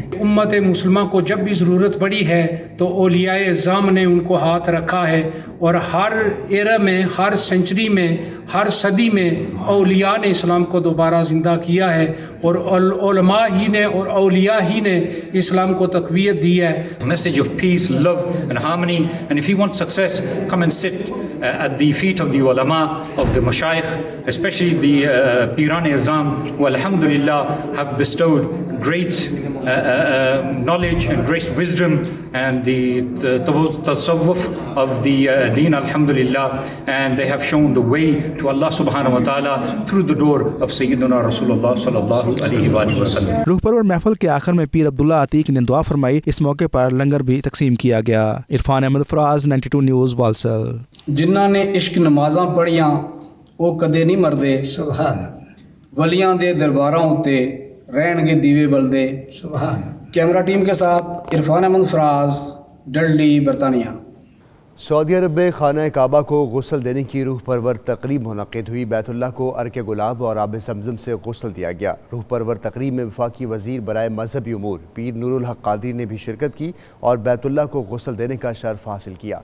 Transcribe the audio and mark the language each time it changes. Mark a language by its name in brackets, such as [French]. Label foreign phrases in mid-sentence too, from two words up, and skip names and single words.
[Urdu] امت مسلمہ کو جب بھی ضرورت پڑی ہے تو اولیاء اعظام نے ان کو ہاتھ رکھا ہے, اور ہر ایرا میں, ہر سینچری میں, ہر صدی میں اولیاء نے اسلام کو دوبارہ زندہ کیا ہے, اور علماء ہی نے اور اولیاء ہی نے اسلام کو تقویت دی ہے. [English] Message of peace, love and harmony, and if you want success, come and sit at the feet of the ulama, of the mashayikh, especially the Piran Azam, who alhamdulillah have bestowed great knowledge and great wisdom and the tasawwuf of the deen alhamdulillah, and they have shown the way to [Arabic] الله سبحانه وتعالى [English] through the door of [Arabic] سيدنا رسول الله صلى الله عليه وسلم. [Urdu] روح پرور محفل کے آخر میں پیر عبداللہ عتیق نے دعا فرمائی. اس موقع پر لنگر بھی تقسیم کیا گیا. عرفان احمد فراز 92 نیوز والسل. [Punjabi] جنہاں نے عشق نمازاں پڑھیاں وہ کدے نہیں مردے, سبحان ولیاں دے درباراں ہوتے رہن گے دیوے بلدے. سبحان. [Urdu] کیمرہ ٹیم کے ساتھ عرفان احمد فراز, ڈلڈی, برطانیہ. سعودی عرب میں خانہ کعبہ کو غسل دینے کی روح پرور تقریب منعقد ہوئی. بیت اللہ کو عرق گلاب اور آب زمزم سے غسل دیا گیا. روح پرور تقریب میں وفاقی وزیر برائے مذہبی امور پیر نور الحق قادری نے بھی شرکت کی اور بیت اللہ کو غسل دینے کا شرف حاصل کیا.